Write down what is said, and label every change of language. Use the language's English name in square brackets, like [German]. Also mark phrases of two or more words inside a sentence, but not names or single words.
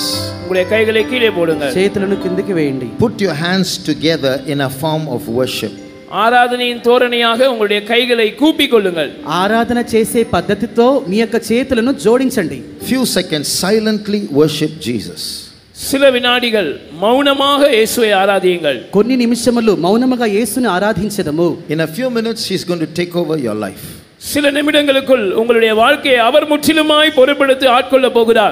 [Tamil] உங்களுடைய கைகளை கீழே போடுங்கள். [Telugu] చేతులను కిందకి వేయండి. [English] Put your hands together in a form of worship. [Tamil] ஆராதனையின் தோரணையாக உங்களுடைய கைகளை கூப்பிக் கொள்ளுங்கள். [Telugu] ఆరాధన చేసే పద్ధతితో మీ యొక్క చేతులను జోడించండి. [English] Few seconds silently worship Jesus. [Tamil] சில வினாடிகள் மௌனமாக இயேசுவை ஆராதியுங்கள். [Telugu] కొన్ని నిమిషములు మౌనముగా యేసుని ఆరాధించదము. [English] In a few minutes he is going to take over your life. [Tamil] சில நிமிடங்களுக்குள் உங்களுடைய வாழ்க்கையை அவர் முற்றிலுமாய் பொறுப்பெடுத்து ஆட்கொள்ள போகிறார்.